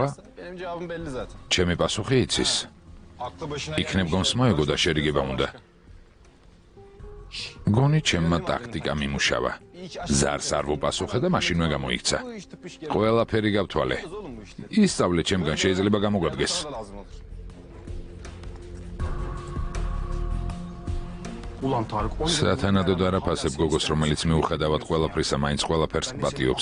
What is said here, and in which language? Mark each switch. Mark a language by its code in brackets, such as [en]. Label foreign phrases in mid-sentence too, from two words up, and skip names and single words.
[tr] Benim cevabım belli zaten. [ka] ჩემი პასუხი იცის. [tr] Aklı başına [ka] იქნებ გონს მოეგო და შერიგება უნდა. გონი ჩემმა ტაქტიკა მიმუშავა. ზარს არ ვუპასუხე და მაშინვე გამოიქცა. [tr] bu iş tıpış gelir. [ka] ყველაფერი გავთვალე. [tr] Oğlum bu işte. [ka] ისწავლე ჩემგან, შეიძლება გამოგვადგეს. [tr] Para da lazım olur. Ulan Tarık, 10 [ka] სათანადოდ არაფასებ გოგოს, რომელიც მიუხედავად ყველაფრისა მაინც ყველაფერს პატიობს.